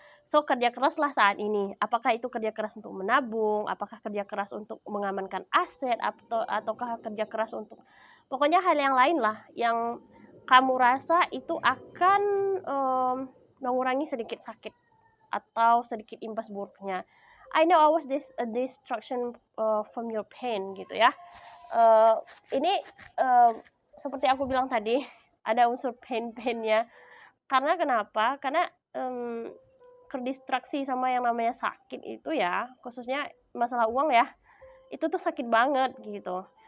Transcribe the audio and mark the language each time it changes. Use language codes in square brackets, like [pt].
[id] So, kerja keraslah saat ini. Apakah itu kerja keras untuk menabung? Apakah kerja keras untuk mengamankan aset? Ataukah kerja keras untuk pokoknya hal yang lain lah yang kamu rasa itu akan mengurangi sedikit sakit atau sedikit imbas buruknya. [en] I know I was distraction from your pain [id] gitu ya. Ini seperti aku bilang tadi ada unsur pain-painnya. Karena kenapa? Karena terdistraksi sama yang namanya sakit itu ya, khususnya masalah uang ya, itu tuh sakit banget gitu.